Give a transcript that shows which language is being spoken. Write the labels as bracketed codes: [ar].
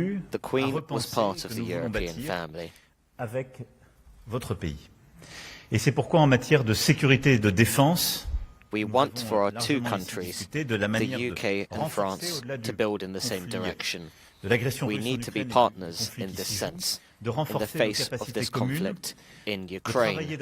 [en] The Queen was part of the European family. [fr] Avec votre pays. Et c'est pourquoi en matière de sécurité et de défense, [en] we want for our 2 countries, the UK and France, to build in the same direction. We need to be partners in this sense, in the face of this conflict in Ukraine.